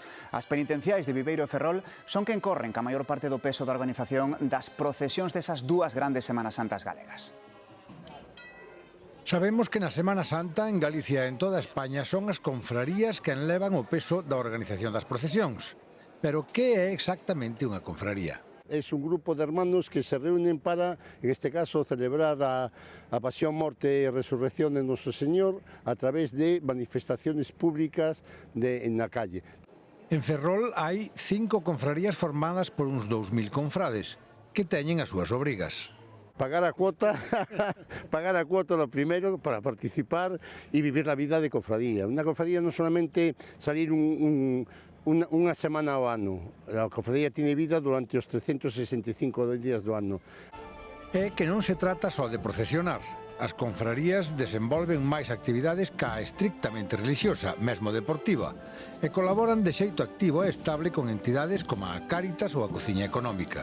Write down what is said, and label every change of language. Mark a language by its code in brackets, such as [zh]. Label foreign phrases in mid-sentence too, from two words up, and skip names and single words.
[gl] As penitenciais de Viveiro e Ferrol son quen corren ca maior parte do peso da organización das procesións desas dúas grandes Semanas Santas galegas. Sabemos que na Semana Santa, en Galicia e en toda España, son as confrarías quen levan o peso da organización das procesións. Pero que é exactamente unha confraría? [es] Es un grupo de hermanos que se reúnen para, en este caso, celebrar a pasión, muerte y resurrección de nuestro Señor a través de manifestaciones públicas en la calle. [gl] En Ferrol hai 5 confrarías formadas por uns 2.000 confrades que teñen as súas obrigas. [es] Pagar a cuota lo primero para participar y vivir la vida de cofradía. Una cofradía no solamente salir [gl] unha semana ao ano. [es] A cofradía tiene vida durante [gl] os 365 días do ano. É que non se trata só de procesionar. As confrarías desenvolven máis actividades ca estrictamente religiosa, mesmo deportiva, e colaboran de xeito activo e estable con entidades como a Cáritas ou a Cociña Económica.